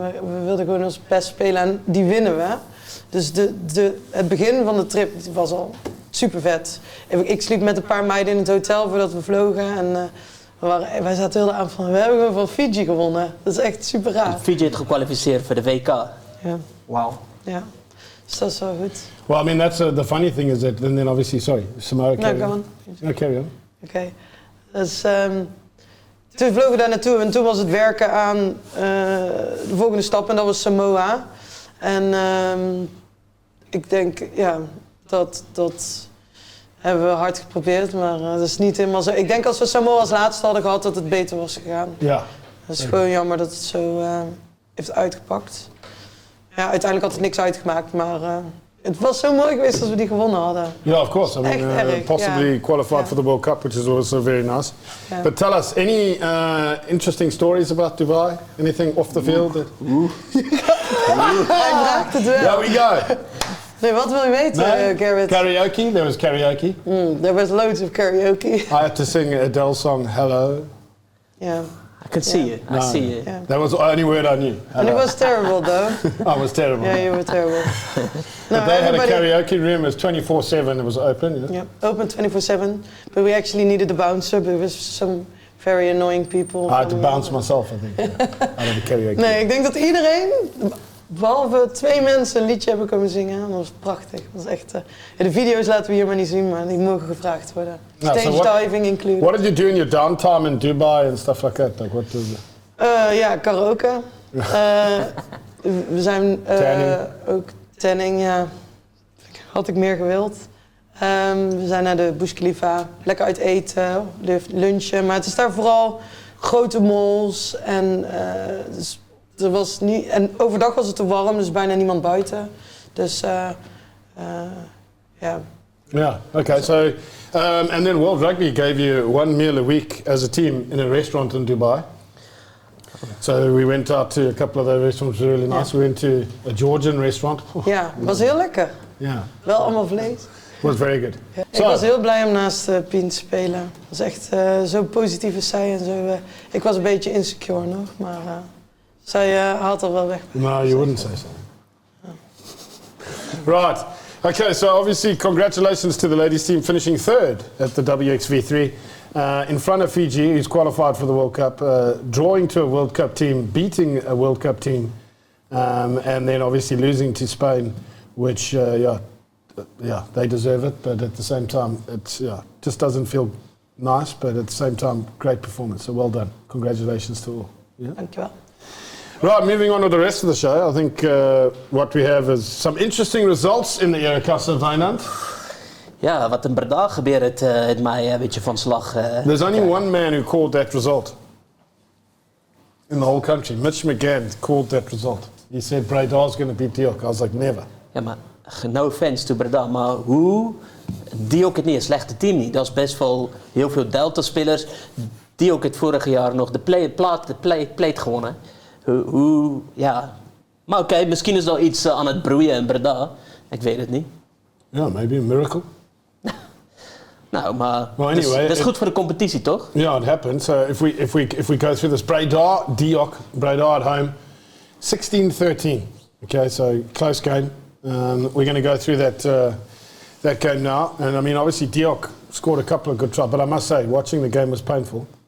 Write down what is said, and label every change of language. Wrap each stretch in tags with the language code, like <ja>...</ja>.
<nl>We wilden gewoon ons best spelen en die winnen we. Dus het begin van de trip was al super vet. Ik sliep met een paar meiden in het hotel voordat we vlogen. En wij zaten heel de avond van, we hebben gewoon van Fiji gewonnen. Dat is echt super raar. Fiji heeft gekwalificeerd voor de WK. Ja. Wow. Ja, dus dat is wel goed.</nl> <en>Well, I mean, that's the funny thing is that, and then obviously, sorry, Samoa. No, go on. No, carry on.</en> <nl>Oké. Dus toen vlogen we daar naartoe en toen was het werken aan de volgende stap en dat was Samoa. En ik denk, dat hebben we hard geprobeerd, maar dat is niet helemaal zo. Ik denk als we Samoa als laatste hadden gehad dat het beter was gegaan. Ja. Het is gewoon jammer dat het zo heeft uitgepakt. Ja, uiteindelijk had het niks uitgemaakt, maar het was zo mooi geweest als we die gewonnen hadden.</nl> <en>Yeah, of course. I mean,</en> <nl>Echt erg,</nl> <en>possibly qualified for the World Cup, which is also very nice. Yeah. But tell us, any interesting stories about Dubai? Anything off the field?</en> <nl>Hij braakt het wel.</nl> <en>There we go.</en> <nl>Nee, wat wil je weten, Gerryd?</nl> <en>Karaoke. There was karaoke. There was loads of karaoke. I had to sing Adele's song "Hello." Yeah. I can see you. I see you. Yeah. That was the only word I knew. And it was terrible, though. I was terrible. Yeah, you were terrible. But they had a karaoke room. It was 24/7. It was open. Yeah. Yeah, open 24/7. But we actually needed a bouncer. There was some very annoying people. I had to bounce myself, I think. Out of the karaoke.</en> <nl>Nee, ik denk dat iedereen, behalve 2 mensen, een liedje hebben komen zingen. Dat was prachtig. Dat was echt, de video's laten we hier maar niet zien, maar die mogen gevraagd worden.</nl> <en>Stage diving included. What did you do in your downtime in Dubai and stuff like that? Like what was it?</en> <nl>Ja, karaoke. We zijn ook tanning, ja. Had ik meer gewild. We zijn naar de Burj Khalifa, lekker uit eten, lunchen. Maar het is daar vooral grote malls en dus er was niet, en overdag was het te warm, dus bijna niemand buiten. Dus ja.</nl> <en>Yeah. Okay. So And then World Rugby gave you one meal a week as a team in a restaurant in Dubai. So we went out to a couple of those restaurants, really nice. We went to a Georgian restaurant.</en> <nl>Ja, was heel lekker.</nl> <en>Yeah,</en> <nl>Wel allemaal vlees.</nl> <en>it was very good.</en> <nl>Ja. Ik was heel blij om naast Pien te spelen. Het was echt zo positief als zij en zo. Ik was een beetje insecure nog, maar zij haalt er wel weg.</nl> <en>No, you wouldn't say so. Right. Okay, so obviously congratulations to the ladies team finishing third at the WXV3 in front of Fiji, who's qualified for the World Cup, drawing to a World Cup team, beating a World Cup team, and then obviously losing to Spain, which, they deserve it, but at the same time, it just doesn't feel nice, but at the same time, great performance. So well done. Congratulations to all. Yeah.</en> <nl>Dankjewel.</nl> <en>Right, moving on to the rest of the show. I think what we have is some interesting results in the Ereklasse, Wijnand.</en> <nl>Ja, wat in Breda gebeurt, het mij een beetje van slag.</nl> <en>There's only one man who called that result in the whole country. Mitch McGann called that result. He said Breda's going to beat Diok. I was like, never.</en> <nl>Ja, maar</nl> <en>no offense to Breda,</en> <nl>maar hoe... Diok het niet een slechte team niet. Dat is best wel heel veel Delta-spelers. Diok het vorig jaar nog de plate gewonnen. Ja. Maar oké, misschien is er iets aan het broeien in Breda. Ik weet het niet.</nl> <en>Yeah, maybe a miracle.</en> <nl>Nou, maar</nl> <en>Well, anyway,</en> <nl>dat is goed voor de competitie, toch?</nl> <en>Yeah, it happened. So if we go through this, Breda, Diok, Breda at home, 16-13. Okay, so close game. We're going to go through that game now. And I mean, obviously Diok scored a couple of good tries, but I must say, watching the game was painful.</en>